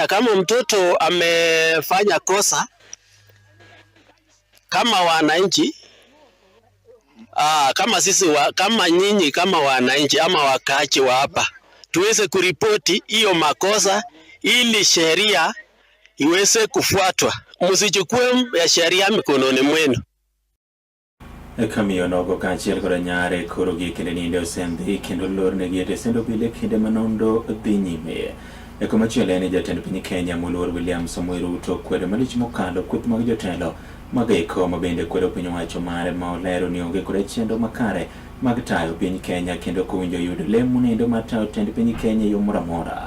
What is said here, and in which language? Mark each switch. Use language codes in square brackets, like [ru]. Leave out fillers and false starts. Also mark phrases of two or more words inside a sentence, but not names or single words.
[sw] Kama mtoto amefanya kosa, kama wananchi kama sisi kama nyinyi kama wananchi ama wakaaji wa hapa tuweze kuripoti hiyo makosa ili sheria iweze kufuatwa. Msichukue ya sheria mikononi mwenu. [luo] Kamiyo nogo kaachiel koda nyare koro gi kende nindo sendhi kendo lorne gi sendo bile kende manondo dhi nyime. Komachielo en jatend piny Kenya moluor William Samoei Ruto kwedo malich mokalo kweth mag jotelo magiko mabende kwedo piny owacho mare ma olero ni onge koda chenro makare mag tayo piny Kenya kendo kowinjo yud lemo nindo mar tayo tend piny Kenya yo moro amora.